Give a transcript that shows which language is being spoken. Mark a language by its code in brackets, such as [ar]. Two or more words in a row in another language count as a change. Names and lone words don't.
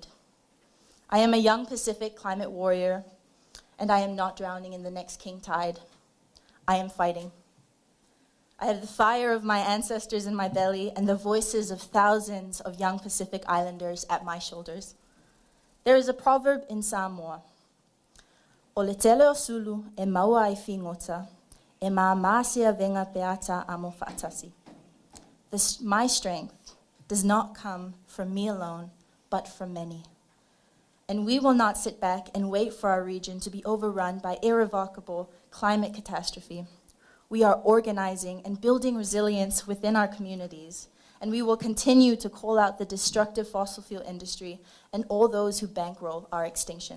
[en] I am a young Pacific climate warrior, and I am not drowning in the next king tide. I am fighting. I have the fire of my ancestors in my belly and the voices of thousands of young Pacific Islanders at my shoulders. There is a proverb in Samoa, [sm] "O le tele o sulu e maua ai fingota, e maamasia venga peata amo fatasi." [en] My strength does not come from me alone, but from many. And we will not sit back and wait for our region to be overrun by irrevocable climate catastrophe. We are organizing and building resilience within our communities, and we will continue to call out the destructive fossil fuel industry and all those who bankroll our extinction.